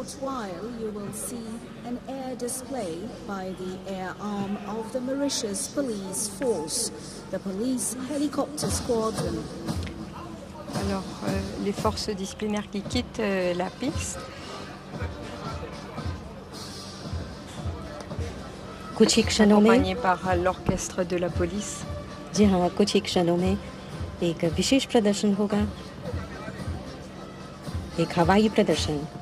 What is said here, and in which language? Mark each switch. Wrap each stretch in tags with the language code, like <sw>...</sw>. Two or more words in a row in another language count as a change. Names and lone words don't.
<en>while you will see an air display by the air arm of the Mauritius Police Force, the Police Helicopter Squadron.</en> <fr>Alors, les forces disciplinaires qui quittent la piste.</fr> <hi>कुछ ही क्षणों में</hi> <fr>accompagné par l'orchestre de la police.</fr> <hi>जी हाँ, कुछ ही क्षणों में एक विशेष प्रदर्शन होगा, एक हवाई प्रदर्शन।</hi>